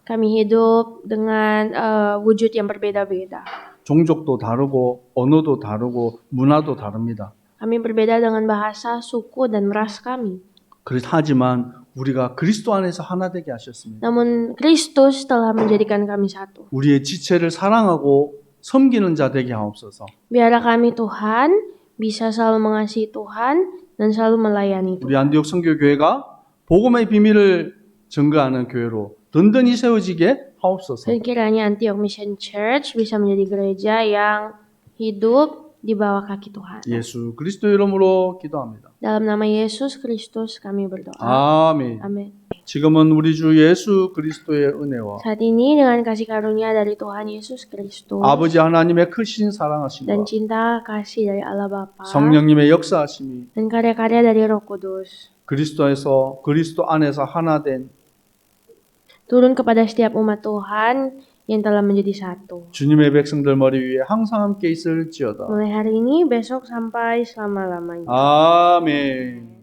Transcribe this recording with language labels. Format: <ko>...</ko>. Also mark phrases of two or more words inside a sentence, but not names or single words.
<id>Kami hidup dengan wujud yang berbeda-beda.</id> <ko>종족도 다르고 언어도 다르고 문화도 다릅니다.</ko> <id>Kami berbeda dengan bahasa, suku, dan ras kami.</id> <ko>하지만 우리가 그리스도 안에서 하나 되게 하셨습니다.</ko> <id>Namun Kristus telah menjadikan kami satu.</id> <ko>우리의 지체를 사랑하고 섬기는 자 되게 하옵소서.</ko> <id>Biarlah kami Tuhan bisa selalu mengasihi Tuhan dan selalu melayani Tuhan.</id> <ko>우리 안디옥 선교교회가 복음의 비밀을 증거하는 교회로 든든히 세워지게 하옵소서.</ko> <id>Dan kiranya Antioch Mission Church bisa menjadi gereja yang hidup di bawah kaki Tuhan.</id> <ko>예수 그리스도 이름으로 기도합니다.</ko> <id>Dalam nama Yesus Kristus kami berdoa.</id> <ko>아멘.</ko> <id>Amin.</id> <ko>지금은 우리 주 예수 그리스도의 은혜와</ko> <id>Saat ini dengan kasih karunia dari Tuhan Yesus Kristus</id> <ko>아버지 하나님의 크신</ko> <id>dan</id> <ko>사랑하심과</ko> <id>cinta kasih dari Allah Bapa</id> <ko>성령님의 역사하심이</ko> <id>dan karya-karya dari Roh Kudus</id> <ko>그리스도 안에서 하나 된</ko> <id>turun kepada setiap umat Tuhan yang telah menjadi satu.</id> <ko>주님의 백성들 머리 위에 항상 함께 있을지어다.</ko> <id>Mulai hari ini, besok sampai selama-lamanya.</id> <ko>아멘.</ko>